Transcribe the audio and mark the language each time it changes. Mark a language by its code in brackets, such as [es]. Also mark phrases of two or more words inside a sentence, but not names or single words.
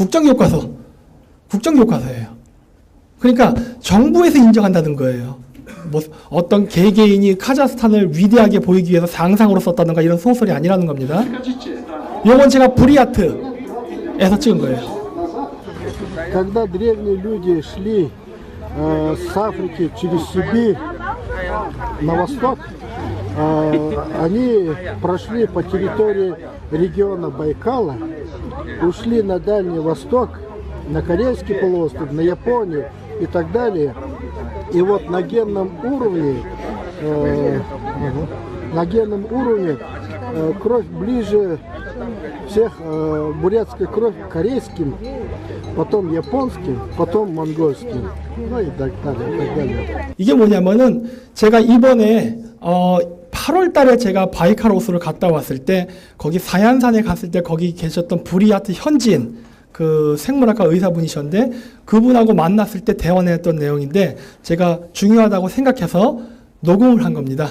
[ko] 국정교과서예요. 그러니까 정부에서 인정한다는 거예요. 뭐 어떤 개개인이 카자흐스탄을 위대하게 보이기 위해서 상상으로 썼다든가 이런 소설이 아니라는 겁니다. 이건 제가 브리아트에서 찍은 거예요. [ru] Когда древние люди шли с Африки через Сибирь на восток, они прошли по территории региона Байкала, ушли на Дальний Восток, на Корейский полуостров, на Японию и так далее. И вот на генном уровне кровь ближе всех, бурятская кровь к корейским, потом японским, потом монгольским, ну и так далее. [ko] 이게 뭐냐면은, 제가 이번에 8월 달에 제가 바이칼호수를 갔다 왔을 때, 거기 사얀산에 갔을 때 거기 계셨던 브리아트 현지인, 그 생물학과 의사분이셨는데, 그분하고 만났을 때 대화했던 내용인데, 제가 중요하다고 생각해서 녹음을 한 겁니다.